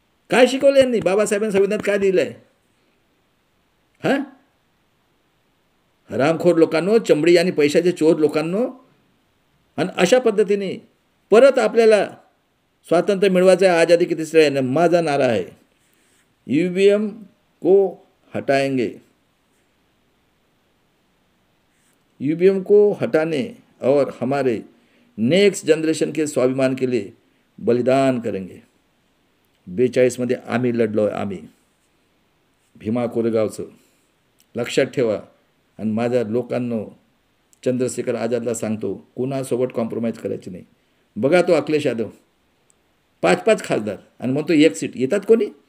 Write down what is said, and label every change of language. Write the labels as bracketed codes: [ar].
[mr] काय शिकवलं यांनी? बाबासाहेबांनी संविधानात काय दिलं आहे? हां, हरामखोर लोकांनो, चमडी आणि पैशाचे चोर लोकांनो. आणि अशा पद्धतीने परत आपल्याला स्वातंत्र्य मिळवायचं आहे. [hi] आजादी की [mr] तिसरे आहे. माझा नारा आहे, [hi] EVM को हटाएंगे. EVM को हटाने और हमारे नेक्स्ट जनरेशन के स्वाभिमान के लिए बलिदान करेंगे. [mr] 42मध्ये आम्ही लढलो आहे. आम्ही भीमा कोरेगावचं लक्षात ठेवा. आणि माझ्या लोकांनो, चंद्रशेखर आझादला सांगतो, कुणासोबत कॉम्प्रोमाइज करायची नाही. बघा तो अखिलेश यादव 5-5 खासदार आणि म्हणतो 1 सीट. येतात कोणी?